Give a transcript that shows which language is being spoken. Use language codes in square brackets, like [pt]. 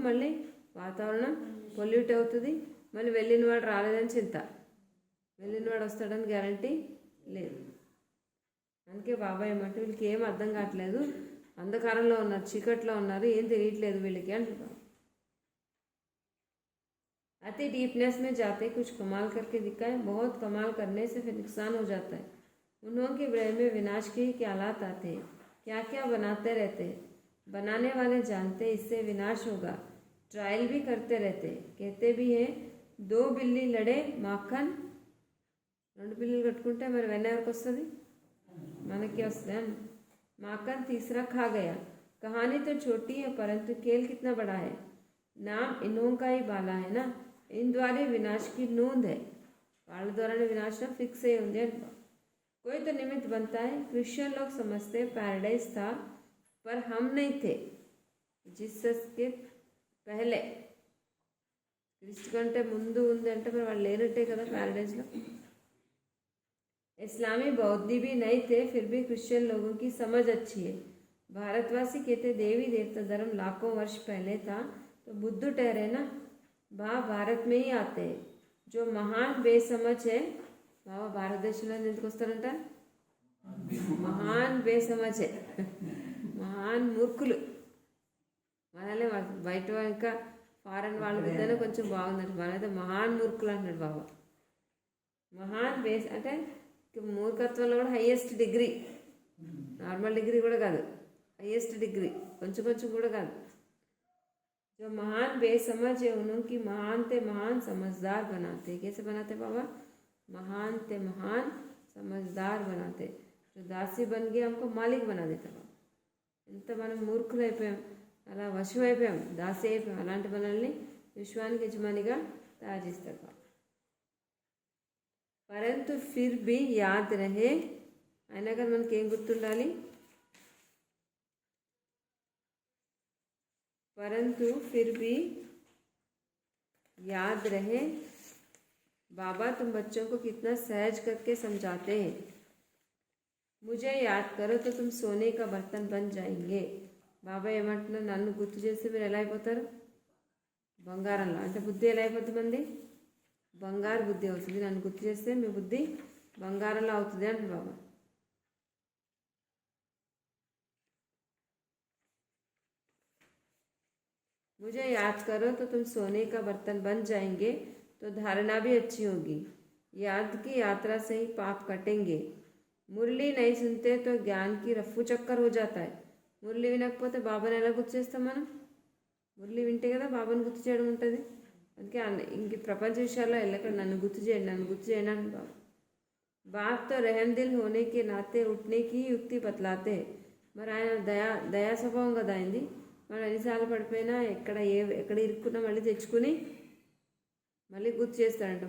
[te] మళ్ళీ వాతావరణం పొల్యూట్ అవుతుంది. మళ్ళీ వెళ్ళిన వాడు రాలేదని చింత, వెళ్ళిన వాడు వస్తాడని గ్యారంటీ లేదు. అందుకే బాబాయ్ ఏమంటే వీళ్ళకి ఏం అర్థం కావట్లేదు, అంధకారంలో ఉన్నారు, చీకట్లో ఉన్నారు, ఏం తెలియట్లేదు వీళ్ళకి అంటున్నారు. [hi] अति डीपनेस में जाते कुछ कमाल करके दिखाए. बहुत कमाल करने से फिर नुकसान हो जाता है. उन्हों के ब्रेन में विनाश के ही ख्यालात आते हैं. क्या क्या बनाते रहते हैं. बनाने वाले जानते इससे विनाश होगा, ट्रायल भी करते रहते. कहते भी हैं दो बिल्ली लड़े माखन, [te] రెండు పిల్లలు కట్టుకుంటే మరి వెన్న ఎవరికి వస్తుంది, మనకి వస్తుంది. [hi] माखन तीसरा खा गया. कहानी तो छोटी है परंतु खेल कितना बड़ा है. नाम इन्हों का ही बाला है ना, इन द्वारा विनाश की नोंद है. [te] వాళ్ళ ద్వారానే వినాశనం ఫిక్స్ అయి ఉంది అంట. [hi] कोई तो निमित्त बनता है. क्रिश्चियन लोग समझते पैराडाइज था पर हम नहीं थे. [te] జీసస్ [hi] के पहले, [te] క్రీస్తు కంటే ముందు ఉంది అంటే మరి వాళ్ళు లేనట్టే కదా ప్యారడైజ్లో. [hi] इस्लामी बौद्धी भी नहीं थे, फिर भी क्रिश्चियन लोगों की समझ अच्छी है. भारतवासी कहते देवी देवता धर्म लाखों वर्ष पहले था तो बुद्ध ठहरे ना. भारत में ही आते हैं जो महान बेसमझ है. [te] బాబా భారతదేశంలో ఎందుకు వస్తారంట, మహాన్ బేసమజ్, మహాన్ మూర్ఖులు. మనలే బయట ఇంకా ఫారెన్ వాళ్ళ విధానం కొంచెం బాగుందంట, మనైతే మహాన్ మూర్ఖులు అంటున్నాడు బాబా. మహాన్ బేస్ అంటే మూర్ఖత్వంలో కూడా హైయెస్ట్ డిగ్రీ, నార్మల్ డిగ్రీ కూడా కాదు, హైయెస్ట్ డిగ్రీ, కొంచెం కూడా కాదు. [hi] जो महान बेसमझ है उनकी महान ते महान समझदार बनाते. कैसे बनाते बाबा, महान ते महान समझदार बनाते. जो दासी बन गए हमको मालिक बना देता बाबा. [te] ఎంత మనం మూర్ఖులు అయిపోయాం, అలా వశం అయిపోయాం, దాసి అయిపోయాం. అలాంటి మనల్ని విశ్వానికి యజమానిగా తయారు చేస్తారు బాబా. [hi] परंतु फिर भी याद रहे, [te] అయినా కానీ మనకి ఏం గుర్తుండాలి, [hi] परंतु फिर भी याद रहे. बाबा तुम बच्चों को कितना सहज करके समझाते हैं. मुझे याद करो तो तुम सोने का बर्तन बन जाएंगे. [te] బాబా ఏమంటున్నారు, నన్ను గుర్తు చేస్తే మీరు ఎలా అయిపోతారు, బంగారంలో. అంటే బుద్ధి ఎలా అయిపోతుంది, మంది బంగారు బుద్ధి అవుతుంది. నన్ను గుర్తు చేస్తే మీ బుద్ధి బంగారంలో అవుతుంది అంటే బాబా. [hi] मुझे याद करो तो तुम सोने का बर्तन बन जाएंगे, तो धारणा भी अच्छी होगी. याद की यात्रा से ही पाप कटेंगे. मुरली नहीं सुनते तो ज्ञान की रफ्फू चक्कर हो जाता है. [te] మురళి వినకపోతే బాబాని ఎలా గుర్తు చేస్తాం మనం? మురళి వింటే కదా బాబాని గుర్తు చేయడం ఉంటుంది. అందుకే ఇంక ప్రపంచ విషయాల్లో వెళ్ళకండి, నన్ను గుర్తు చేయండి, నన్ను గుర్తు చేయండి అని బాబా. [hi] బాప్ తో రెహన్ దిల్ హోనే కే నాతే ఉట్నే కి యుక్తి బతలాతే. [te] మరి ఆయన దయా స్వభావం కదా అయింది. మనం ఎన్నిసార్లు పడిపోయినా ఎక్కడ ఇరుక్కున్నా మళ్ళీ తెచ్చుకుని మళ్ళీ గుర్తు చేస్తాడంట.